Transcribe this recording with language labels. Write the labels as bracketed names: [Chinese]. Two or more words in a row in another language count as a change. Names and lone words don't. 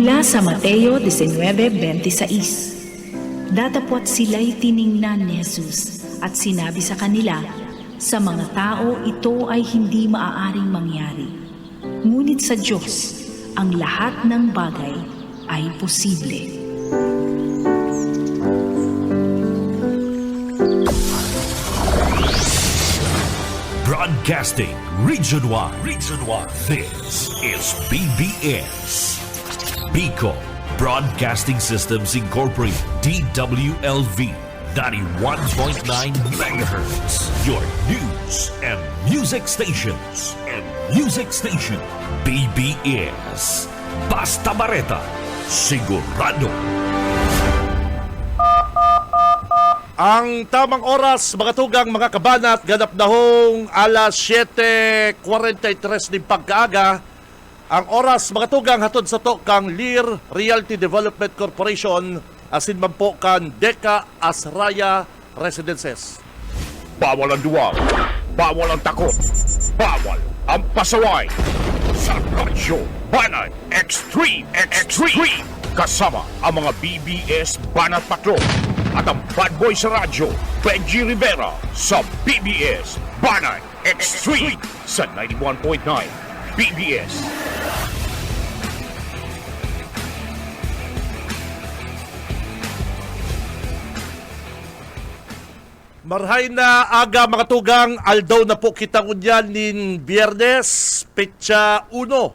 [Filipino] sa Mateo 19:26. Datapwat sila'y tiningnan ni Jesus at sinabi sa kanila, sa mga tao ito ay hindi maaaring mangyari. Ngunit sa Diyos, ang lahat ng bagay ay posible. [English] Broadcasting region-wide. This is BBS. Bicol Broadcasting Systems Incorporated, DWLV, 91.9 megahertz. Your news and music stations. [Bikol] BBS. Basta Bareta, sigurado. Ang tamang oras, mga tugang, mga kabanat, ganap na hong alas 7:43 ng pagkaaga. Ang oras, mga tugang, hatod sa to kang Lear Realty Development Corporation, asin man po kan Deka Asraya Residences. [Filipino] Bawal ang duwag, bawal ang takot, bawal ang pasaway. Sa Radyo Banat Extreme, kasama ang mga BBS Banat Patrol at ang [English] bad boy [Filipino] sa radyo, Benji Rivera sa BBS Banat Extreme sa 91.9 BBS. [Bikol] Marhay na aga, mga tugang, aldaw na po kitang unyan nin Biyernes, Petsa 1.